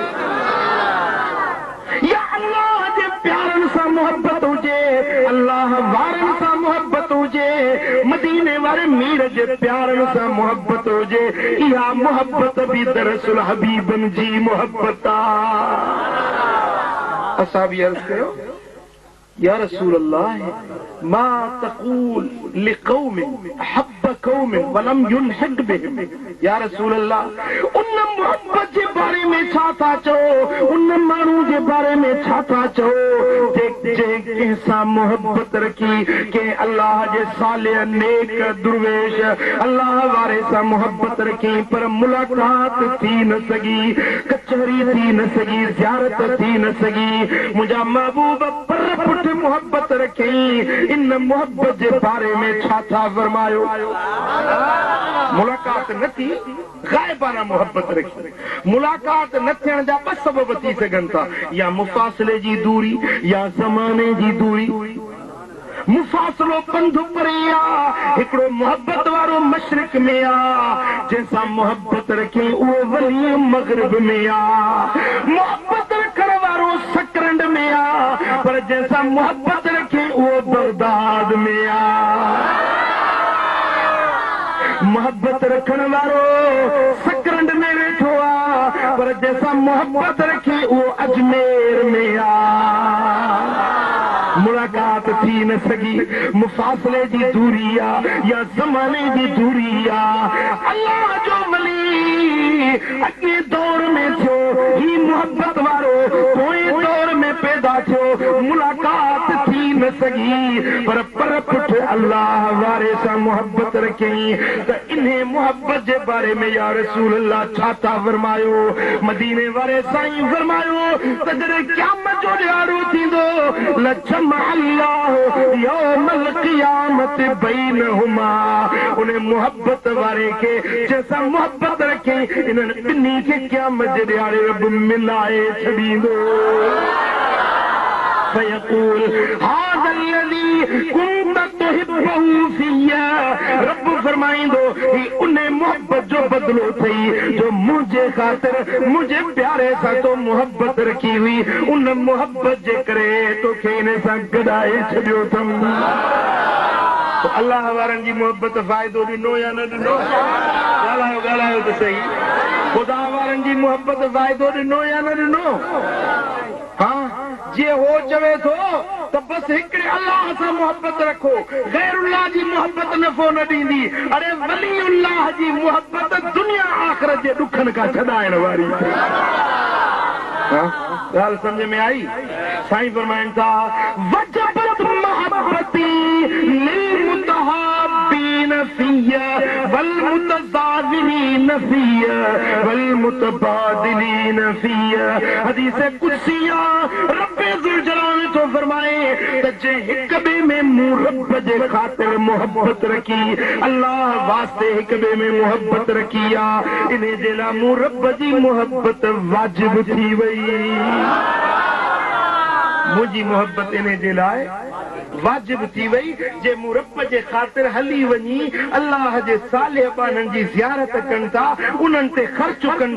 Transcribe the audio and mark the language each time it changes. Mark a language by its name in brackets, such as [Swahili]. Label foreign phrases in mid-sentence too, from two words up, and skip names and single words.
[Sindhi] या अल्लाह जे प्यारनि सां मोहब्बत हुजे, अल्लाह वारनि सां मोहब्बत हुजे, मदीने वारे मीर जे प्यारनि सां मोहब्बत हुजे। इहा मोहब्बत बि दरअसल हबीबनि जी मोहब्बत आहे। असां बि अर्ज़ कयो [Arabic] يا رسول الله ما تقول لقوم أحب قوما ولم يلحق بهم. يا رسول الله [Sindhi] उन मोहब्बत जे बारे में छा था चओ, उन माण्हू जे बारे में छा था चओ कंहिं सां मोहब्बत रखी, कंहिं अल्लाह जे सालिह नेक दुर्वेश अल्लाह वारे सां मोहब्बत रखी पर मुलाक़ात थी न सघी, कचहरी थी न सघी, ज़ियारत थी न सघी। मुंहिंजा महबूब पर पुठ मोहब्बत रखी, इन मोहब्बत जे बारे में छा था फरमायो? मुलाक़ात न थी गायबाना मोहब्बत रखी मुलाकात न थियण जा ॿ सबब थी सघनि था या मुफ़ासिले जी दूरी या ज़माने जी दूरी मुफ़ासिलो पंध परे आ हिकिड़ो मोहब्बत वारो मशरिक में आ जंहिंसां मोहब्बत रखे उहो वली मग़रिब में आ मोहब्बत रखण वारो सकरंड में आ पर जंहिंसां मोहब्बत रखे उहो बगदाद में आ मोहब्बत रखण वारो सकरंड में वेठो आ पर जंहिंसां मोहब्बत रखे उहो अजमेर में आ मुलाकात थी न सगी मुफ़ासिले जी दूरी आ या ज़माने जी दूरी आ अल्लाह जो वली अॻे दौर में थियो ही मोहब्बत वारो पोएं दौर में पैदा थियो मुलाकात थी न सगी पर पुठ अल्लाह वारे सां मोहब्बत रखी त इन्हे मोहब्बत जे बारे में [Arabic] يا رسول الله [Sindhi] छा था फरमायो मदीने वारे साईं फरमायो त जॾहिं क़यामत जो ॾियारो थींदो [Arabic] جمع الله يوم القيامة بينهما [Sindhi] उन मोहब्बत वारे खे जंहिंसां मोहब्बत रखे इन्हनि ॿिन्ही खे क़यामत जे ॾियारे रब मिलाए छॾींदो [Arabic] فيقول هذا الذي كنت تحبه فيّ [Sindhi] रब फरमाईंदो ही उन मोहब्बत जो बदलो थई जो मुझे खातिर मुझे प्यारे सां तो मोहब्बत रखी हुई उन मोहब्बत जे करे तोखे इन सां गॾाए छॾियो अथम अल्लाह वारनि जी मोहब्बत फ़ाइदो ॾिनो या न ॾिनो ॻाल्हायो ॻाल्हायो त सही ख़ुदा वारनि जी मोहब्बत फ़ाइदो ॾिनो या न ॾिनो हाँ जे हो चवे थो त बस हिकिड़े अल्लाह सां मोहब्बत रखो गैरुल्लाह जी मोहब्बत नफ़ो न ॾींदी अरे वलीउल्लाह जी मोहब्बत दुनिया आख़िरत जे ॾुखनि खां छॾाइण वारी ॻाल्हि सम्झ में आई साईं फरमाइनि था [Arabic] وجبت محبتي للمتحابين فيّ والمتزاورين فيّ والمتباذلين فيّ [Sindhi] हदीस कुदसिया रब्बे ज़ुल जलाल तो फरमाए त जे हिक ॿिए में मूं रब जे ख़ातिर मोहब्बत रखी अल्लाह वास्ते हिक ॿिए में मोहब्बत रखी आ इन जे लाइ मूं रब जी मोहब्बत वाजिब थी वई मुझी मोहब्बत इन जे लाइ वाजिब थी वई जे मूं रब जे ख़ातिर हली वञी अल्लाह जे सालिह बाननि जी ज़ियारत कनि था उन्हनि ते ख़र्च कनि